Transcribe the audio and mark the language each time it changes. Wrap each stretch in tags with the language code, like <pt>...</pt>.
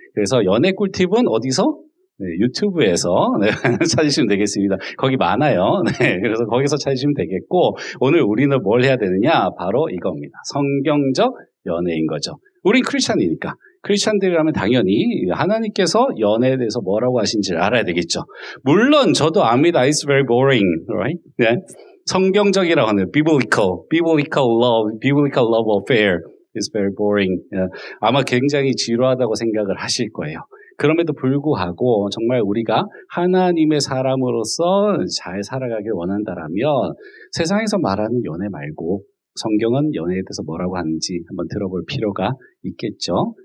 <ko>그래서 연애 꿀팁은 어디서? 네, 유튜브에서 찾으시면 되겠습니다. 거기 많아요. 네, 그래서 거기서 찾으시면 되겠고 오늘 우리는 뭘 해야 되느냐? 바로 이겁니다. 성경적 연애인 거죠. 우린 크리스찬이니까. 크리스찬들이라면 당연히 하나님께서 연애에 대해서 뭐라고 하신지를 알아야 되겠죠. 물론 저도 압니다.</ko> <en>It's very boring, right?</en> <ko>네. 성경적이라고 하는</ko> <en>biblical love affair is very boring.</en> <ko>아마 굉장히 지루하다고 생각을 하실 거예요. 그럼에도 불구하고 정말 우리가 하나님의 사람으로서 잘 살아가길 원한다라면 세상에서 말하는 연애 말고 성경은 연애에 대해서 뭐라고 하는지 한번 들어볼 필요가 있겠죠.</ko>